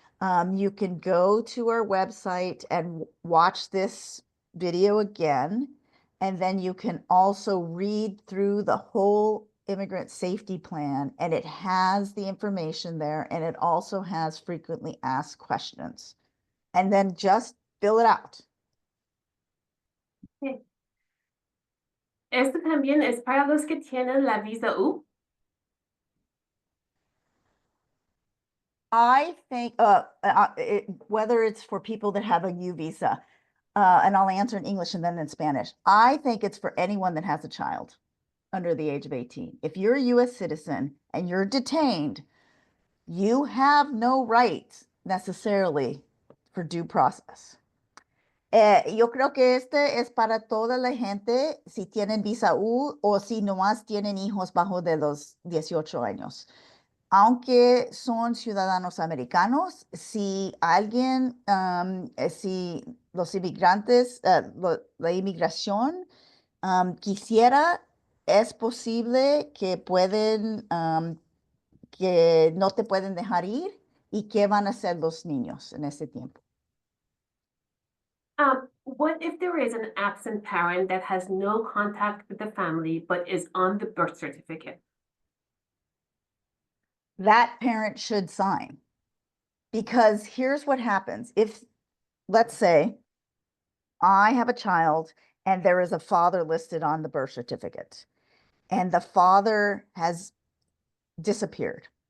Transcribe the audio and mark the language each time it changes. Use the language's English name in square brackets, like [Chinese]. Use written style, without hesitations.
[English] You can go to our website and watch this video again, and then you can also read through the whole Immigrant Safety Plan, and it has the information there, and it also has frequently asked questions. And then just fill it out. Okay. [Spanish] Esto también es para los que tienen la visa U. [English] I think whether it's for people that have a U visa, and I'll answer in English and then in Spanish. I think it's for anyone that has a child under the age of 18. If you're a US citizen and you're detained, you have no rights necessarily for due process. [Spanish] Yo creo que este es para toda la gente, si tienen visa U o si nomás tienen hijos bajo de los 18 años. Aunque son ciudadanos americanos, si alguien, si los inmigrantes, la inmigración quisiera, es posible que pueden, que no te pueden dejar ir y qué van a hacer los niños en ese tiempo. [English] What if there is an absent parent that has no contact with the family but is on the birth certificate? That parent should sign. Because here's what happens. If, let's say, I have a child and there is a father listed on the birth certificate, and the father has disappeared.